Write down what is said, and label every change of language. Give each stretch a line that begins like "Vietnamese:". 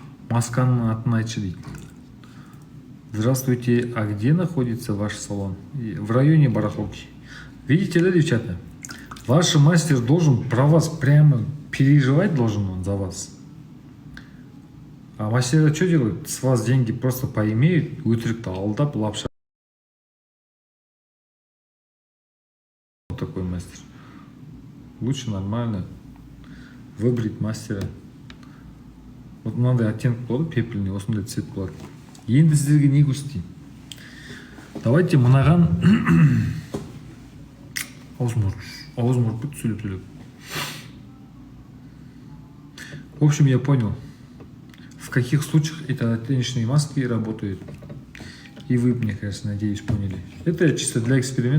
Kazakh: Масканың атын айтшы дейді.
Russian: Здравствуйте, а где находится ваш салон? В районе Барахолки. Видите, да, девчата? Ваш мастер должен про вас прямо переживать должен он за вас. А мастера что делают? С вас деньги просто поимеют,
Kazakh: өтірікті алдап,
Russian: лапша. Вот такой мастер. Лучше нормально выбрать мастера.
Kazakh: Вот мынандай оттенок болады, пепельный, осындай цвет болады. Енді сіздерге не көрсетейін?
Russian: Давайте
Kazakh: мынаған аузым ұрып сөйлеп.
Russian: В общем, я понял, в каких случаях эти оттеночные маски работают. И вы, мне кажется, надеюсь, поняли. Это чисто для эксперимента.